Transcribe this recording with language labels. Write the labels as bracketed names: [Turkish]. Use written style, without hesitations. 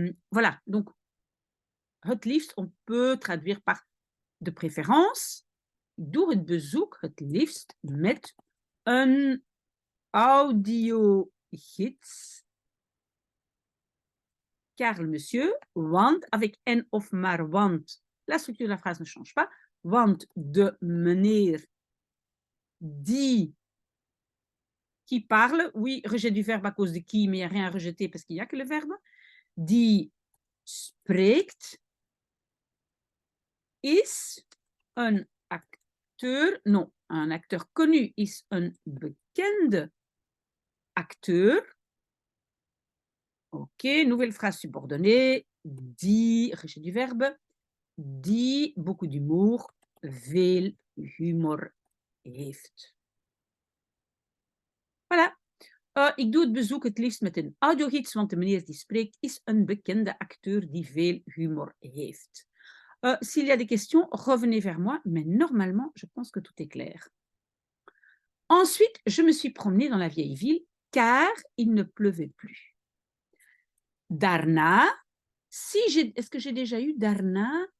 [French] Voilà, donc, [Dutch] het liefst, [French] on peut traduire par de préférence. [Dutch] Ik doe het bezoek het liefst met een audiogids. [French] Car le monsieur, want, avec en of maar want, la structure de la phrase ne change pas, [Dutch] want de meneer [French] qui parle, oui, rejet du verbe à cause de qui, mais il n'y a rien à rejeter parce qu'il n'y a que le verbe, [Dutch] die spreekt, is een [French] acteur, non, un acteur connu [Dutch] is een bekende acteur. [French] Ok, nouvelle phrase subordonnée. Die, rejet du verbe. Die beaucoup d'humour, [Dutch] veel humor heeft. Voilà. Ik doe het bezoek het liefst met een audiogids, want de meneer die spreekt is een bekende acteur die veel humor heeft. [French] S'il y a des questions, revenez vers moi, mais normalement, je pense que tout est clair. Ensuite, je me suis promenée dans la vieille ville car il ne pleuvait plus. Daarna, est-ce que j'ai déjà eu daarna?